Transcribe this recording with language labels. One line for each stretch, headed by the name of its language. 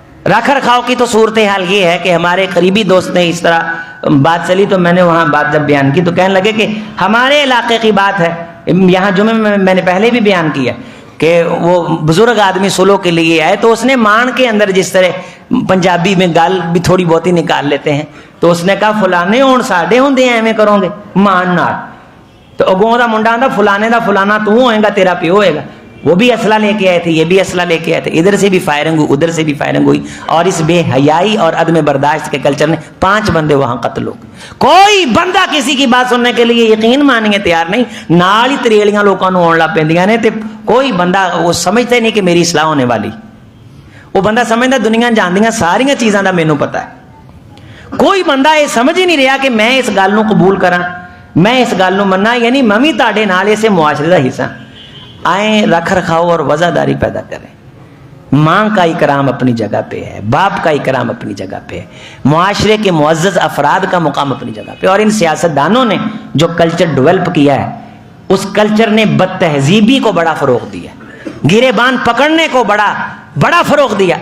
Urdu: رکھ رکھاؤ کی تو صورتحال یہ ہے کہ ہمارے قریبی دوست نے اس طرح بات چلی تو میں نے وہاں بات جب بیان کی تو کہنے لگے کہ ہمارے علاقے کی بات ہے. یہاں جمعے میں نے پہلے بھی بیان کیا کہ وہ بزرگ آدمی سلو کے لیے آئے تو اس نے مان کے اندر جس طرح پنجابی میں گال بھی تھوڑی بہت ہی نکال لیتے ہیں تو اس نے کہا
Punjabi: فلانے ہون ساڈے ہوندے ہیں ایویں کرو گے مان نال. تو اگوں دا منڈا آندا فلانے دا فلانا تو ہوئے گا تیرا پیو ہوئے گا.
Urdu: وہ بھی اسلحہ لے کے آئے تھے، یہ بھی اسلحہ لے کے آئے تھے. ادھر سے بھی فائرنگ ہوئی، ادھر سے بھی فائرنگ ہوئی. اور اس بے حیائی اور عدم برداشت کے کلچر نے 5 بندے وہاں قتل ہو گئے. کوئی بندہ کسی کی بات سننے کے لیے یقین ماننے تیار نہیں.
Punjabi: نال ہی تریلیاں لوکاں نوں آن لگ پیندیاں نے تے کوئی بندہ
Urdu: وہ سمجھتا ہی نہیں کہ میری اصلاح ہونے والی. وہ بندہ سمجھتا
Punjabi: دنیا جاندیاں ساریاں چیزاں دا مینوں پتہ ہے.
Urdu: کوئی بندہ یہ سمجھ ہی نہیں رہا کہ
Punjabi: میں اس گل نوں قبول کراں، میں اس گل نوں مننا، یعنی میں بھی تہاڈے نال اسے معاشرے دا حصہ.
Urdu: آئیں رکھ رکھاؤ اور وزاداری پیدا کریں. ماں کا اکرام اپنی جگہ پہ ہے، باپ کا اکرام اپنی جگہ پہ ہے، معاشرے کے معزز افراد کا مقام اپنی جگہ پہ. اور ان سیاستدانوں نے جو کلچر ڈیولپ کیا ہے اس کلچر نے بد تہذیبی کو بڑا فروغ دیا، گریبان پکڑنے کو بڑا فروغ دیا.